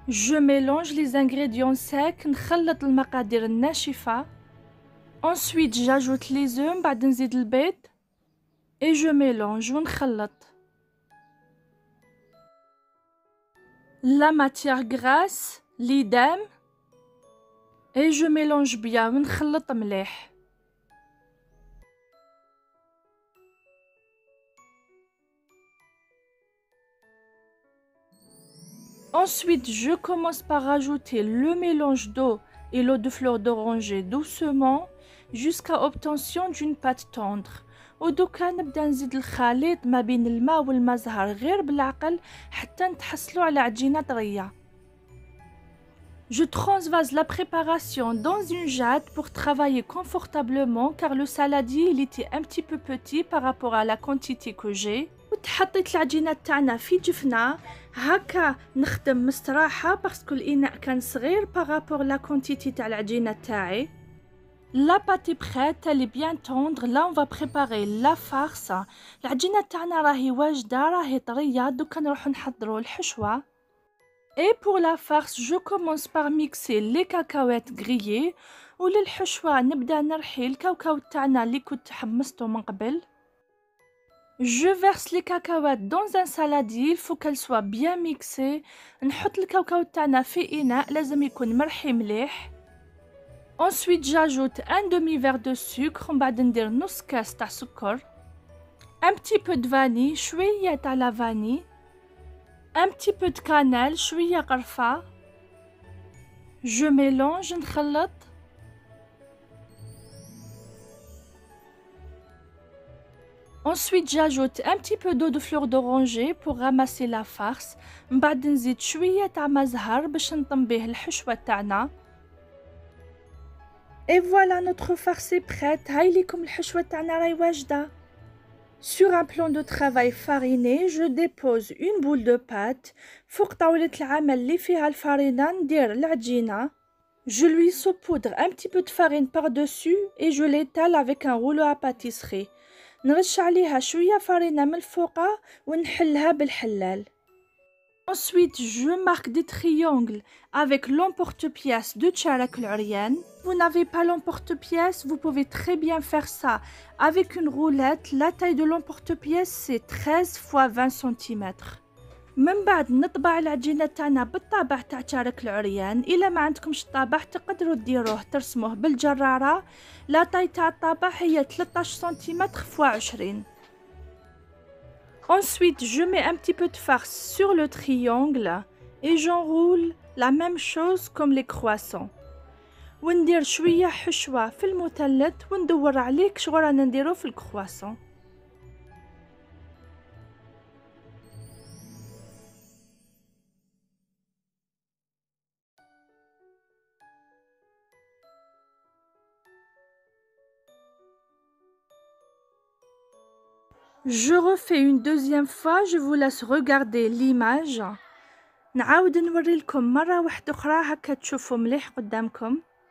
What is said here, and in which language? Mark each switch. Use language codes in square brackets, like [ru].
[fr] Je mélange les ingrédients secs. [ar] نخلط المقادير الناشفة. [fr] Ensuite j'ajoute les œufs. [ar] بعد نزيد البيض. [fr] Et je mélange [ar] ونخلط. [fr] La matière grasse, l'idem. Et je mélange bien [ar] ونخلط مليح. [fr] Ensuite, je commence par rajouter le mélange d'eau et l'eau de fleur d'oranger doucement jusqu'à obtention d'une pâte tendre. [ar] ودوكا نبدا نزيد الخليط ما بين الماء والماء زهر غير بالعقل حتى نتحصلوا على عجينة طرية. [fr] Je transvase la préparation dans une jatte pour travailler confortablement car le saladier il était un petit peu petit par rapport à la quantité que j'ai. [ar] وتحطيت العجينة تاعنا في جفنة هكا نخدم مستراحة باسكو الإناء كان صغير [fr] بارابور لا كونتيتي [ar] تاع العجينة تاعي. [fr] La pâte est prête, elle est bien tendre. Là on va préparer la farce. [ar] العجينة تاعنا راهي واجدة راهي طرية، دوكا نروحو نحضرو الحشوة. [fr] Et pour la farce, je commence par mixer les cacahuètes grillées. [ar] وللحشوة نبدا نرحي الكاوكاو تاعنا اللي كنت حمصته من قبل. [fr] Je verse les cacahuètes dans un saladier, il faut qu'elles soient bien mixées. [ar] نحط الكاوكاو تاعنا في إناء لازم يكون مرحي مليح. [fr] Ensuite j'ajoute un demi-verre de sucre. [ar] من بعد ندير نص كاس تاع سكر. [fr] Un petit peu de vanille، [ar] شوية تاع [fr] la vanille. Un petit peu de cannelle، [ar] شوية قرفة. [fr] Je mélange [ar] نخلط. [fr] Ensuite, j'ajoute un petit peu d'eau de fleur d'oranger pour ramasser la farce. [ar] من بعد نزيد شوية تاع ماء زهر باش نطم بيه الحشوة تاعنا. [fr] Et voilà, notre farce est prête. [ar] هايليكم الحشوة تاعنا راهي واجدة. [fr] Sur un plan de travail fariné, je dépose une boule de pâte [ar] فوق طاولة العمل اللي فيها الفرينة ندير العجينة. [fr] Je lui saupoudre un petit peu de farine par-dessus et je l'étale avec un rouleau à pâtisserie. [ar] نرش عليها شوية فرينة من الفوقة ونحلها بالحلال. [fr] Ensuite, je marque des triangles avec l'emporte-pièce de Tcharak l'Ariane. Vous n'avez pas l'emporte-pièce, vous pouvez très bien faire ça avec une roulette. La taille de l'emporte-pièce, c'est 13 x 20 cm. [ar] من بعد نطبع العجينة تاعنا بالطابع تاع تشارك العريان. إلا ما عندكمش الطابع تقدروا ديروه ترسموه بالجرارة. لا taille تاع الطابع هي 13 cm x 20. [fr] Ensuite, je mets un petit peu de farce sur le triangle et j'enroule la même chose comme les croissants. [ar] وندير شوية حشوة في المثلث وندور عليك شغل رانا نديرو في الكرواسون. [fr] Je refais une deuxième fois, je vous laisse regarder l'image. [ar] نعاود نوري لكم مرة واحدة أخرى هكا تشوفوا مليح قدامكم.